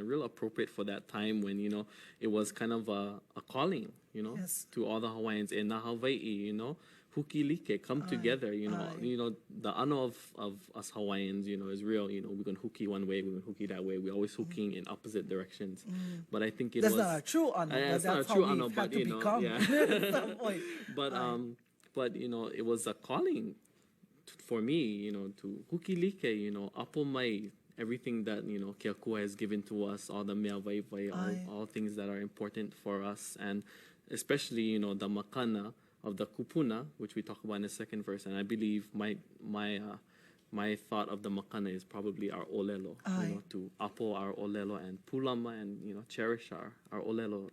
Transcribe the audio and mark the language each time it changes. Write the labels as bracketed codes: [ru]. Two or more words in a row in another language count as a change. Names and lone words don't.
[en] And real appropriate for that time when it was kind of a calling, to all the Hawaiians in Hawai'i, Hukilike, come together, the ano of us Hawaiians, is real. We're going to huki one way, we're going to huki that way. We're always hooking in opposite directions. But I think that's not a true ano. That's not a true ano, but become at some point. But it was a calling for me, to [haw] hukilike, apo mai, [en] everything that Keakua has given to us, all the [haw] mea waiwai, [en] all things that are important for us, and especially the makana of the kupuna, which we talk about in the second verse. And I believe my my thought of the makana is probably our olelo, you know, to apo our olelo and pulama and, you know, cherish our olelo.